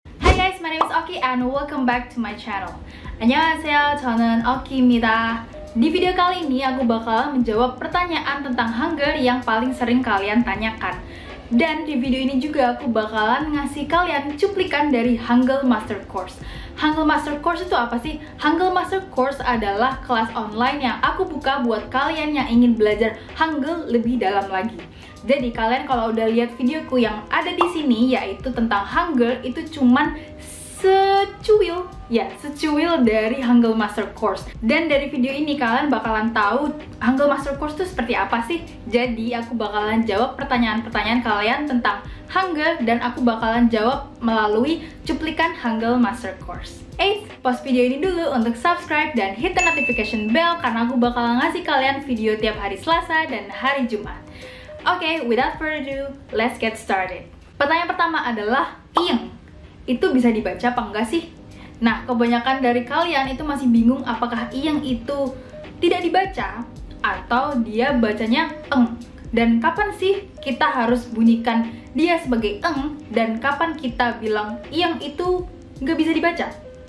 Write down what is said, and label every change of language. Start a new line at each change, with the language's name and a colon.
English: Oki and welcome back to my channel.
Korean: 안녕하세요, 저는 Oki입니다.
Indonesian: Di video kali ini aku bakalan menjawab pertanyaan tentang Hangul yang paling sering kalian tanyakan. Dan di video ini juga aku bakalan ngasih kalian cuplikan dari Hangul Master Course. Hangul Master Course itu apa sih? Hangul Master Course adalah kelas online yang aku buka buat kalian yang ingin belajar Hangul lebih dalam lagi. Jadi kalian kalau udah lihat videoku yang ada di sini yaitu tentang Hangul, itu cuman secuil dari Hangul Master Course. Dan dari video ini kalian bakalan tahu Hangul Master Course itu seperti apa sih. Jadi aku bakalan jawab pertanyaan-pertanyaan kalian tentang Hangul dan aku bakalan jawab melalui cuplikan Hangul Master Course. Pause video ini dulu untuk subscribe dan
English: hit the notification bell
Indonesian: karena aku bakalan ngasih kalian video tiap hari Selasa dan hari Jumat.
English: Oke, without further ado, let's get started.
Indonesian: Pertanyaan pertama adalah ing. Itu bisa dibaca apa enggak sih? Nah, kebanyakan dari kalian itu masih bingung apakah ing itu tidak dibaca atau dia bacanya eng. Dan kapan sih kita harus bunyikan dia sebagai eng dan kapan kita bilang ing itu nggak bisa dibaca?